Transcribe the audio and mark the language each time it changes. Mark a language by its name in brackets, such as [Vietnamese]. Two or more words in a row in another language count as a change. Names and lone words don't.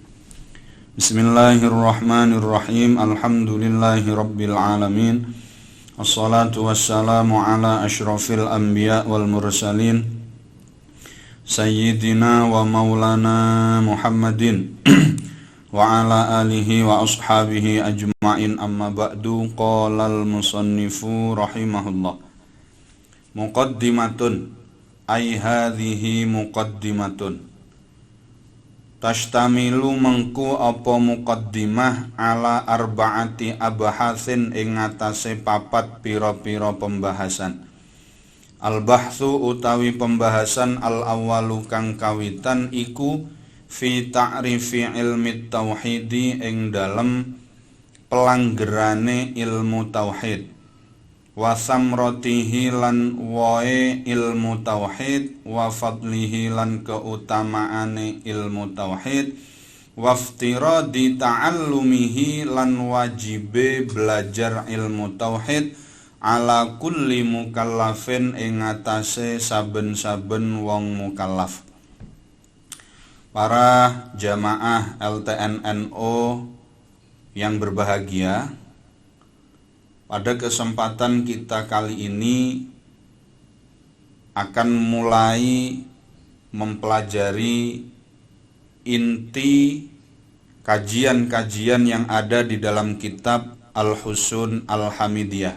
[Arabic] بسم الله الرحمن الرحيم. الحمد لله رب العالمين. الصلاة والسلام على أشرف الأنبياء والمرسلين سيدنا ومولانا محمد وعلى آله وأصحابه أجمعين, أما بعد. قال المصنف رحمه الله. مقدمة أي هذه مقدمة. [Javanese] Tashtamilu mengku apa [Arabic] مقدمة على أربعة أبحاث [Javanese] ing ngatasé papat pira-pira pembahasan. Al-bahthu utawi pembahasan al-awwalu kang kawitan iku [Arabic] في تعريف علم التوحيد [Javanese] ing dalem pelanggerane ilmu tauhid. [Arabic] وثمرته [Javanese] lan wae ilmu tauhid, [Arabic] وفضله [Javanese] lan keutamaane ilmu tauhid, [Arabic] وافتراض تعلمه [Javanese] lan wajibe belajar ilmu tauhid [Arabic] على كل مكلف [Javanese] ing atase saben-saben wong mukallaf. [Indonesian] Para jamaah LTNNO yang berbahagia, pada kesempatan kita kali ini akan mulai mempelajari inti kajian-kajian yang ada di dalam kitab Al-Husun Al-Hamidiyah.